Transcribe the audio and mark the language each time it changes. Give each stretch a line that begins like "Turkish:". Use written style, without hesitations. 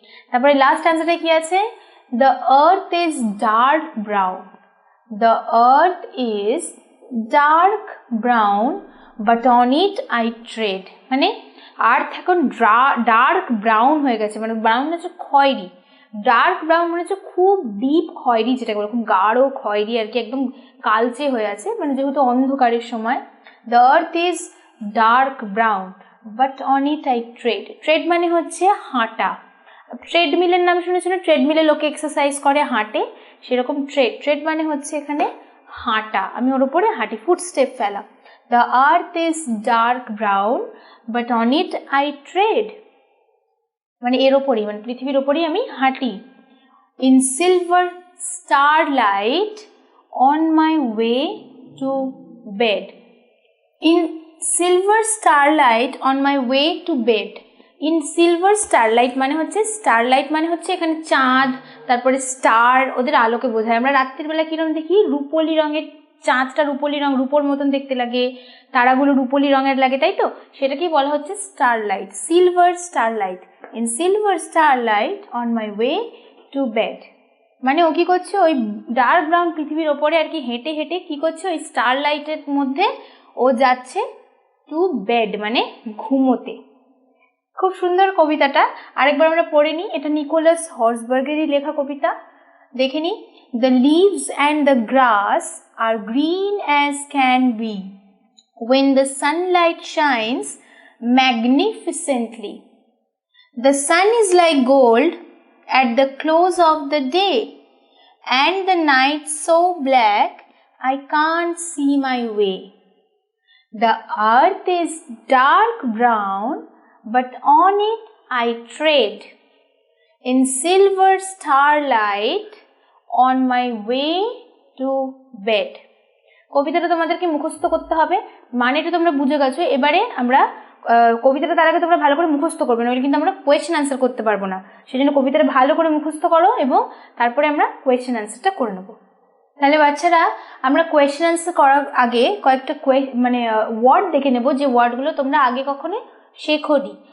Bangla: তারপরে লাস্ট অ্যান্সারটা কি আছে,
English: the earth is dark brown, the earth is dark brown but on it I tread
Bangla: মানে আর্থ এখন ডার্ক ব্রাউন হয়ে গেছে, মানে ব্রাউন হচ্ছে খয়েরি, ডার্ক ব্রাউন মানে হচ্ছে খুব ডিপ খয়েরি, যেটা বলে খুব গাঢ় খয়েরি আর কি, একদম কালচে হয়ে আছে, মানে যেহেতু অন্ধকারের সময়।
English: the earth is dark brown but on it I tread,
Bangla: trade মানে হচ্ছে হাঁটা, ট্রেডমিলের নাম শুনেছিল, ট্রেডমিলে লোকে এক্সারসাইজ করে, হাঁটে, সেরকম ট্রেড মানে হচ্ছে এখানে হাঁটা, আমি ওর উপরে হাঁটি, ফুটস্টেপ ফেলা।
English: The earth is dark brown, but on it I tread.
Bangla: মানে এর ওপরই, মানে পৃথিবীর ওপরই আমি হাঁটি।
English: In silver starlight on my way to bed. In silver starlight on my way to bed. In silver starlight
Bangla: মানে হচ্ছে, starlight মানে হচ্ছে এখানে চাঁদ, তারপরে স্টার, ওদের আলোকে বোঝায়। আমরা রাত্রির বেলা কিরকম দেখি, রূপলি রঙের, চাঁদটা রূপলি রঙ, রূপোর মতন দেখতে লাগে, তারাগুলো রূপলি রঙের লাগে, তাই তো? সেটাকেই বলা হচ্ছে starlight, silver starlight.
English: in silver starlight on my way to bed,
Bangla: মানে ও কি করছে, ওই ডার্ক ব্রাউন পৃথিবীর ওপরে আর কি হেঁটে হেঁটে কি করছে, ওই স্টারলাইটের মধ্যে ও যাচ্ছে টু বেড, মানে ঘুমোতে। খুব সুন্দর কবিতাটা, আরেকবার আমরা পড়ে নিই। এটা নিকোলাস হর্সবার্গেরই লেখা কবিতা, দেখে নিই।
English: The leaves and the grass are green as can be when the sunlight shines magnificently. The sun is like gold at the close of the day, and the night so black I can't see my way. The earth is dark brown, but on it I tread. In silver starlight on my way to bed.
Bangla: কবিতাটা তোমাদেরকে মুখস্থ করতে হবে, মানেটা তোমরা বুঝে গেছো। এবারে আমরা কবিতাটা তার আগে তোমরা ভালো করে মুখস্থ করবে, নইলে কিন্তু আমরা কোয়েশ্চেন আনসার করতে পারবো না। সেজন্য কবিতাটা ভালো করে মুখস্থ করো এবং তারপরে আমরা কোয়েশ্চেন আনসারটা করে নেবো। তাহলে বাচ্চারা, আমরা কোয়েশ্চেন আনসার করার আগে কয়েকটা মানে ওয়ার্ড দেখে নেব, যে ওয়ার্ডগুলো তোমরা আগে কখনো শেখোনি।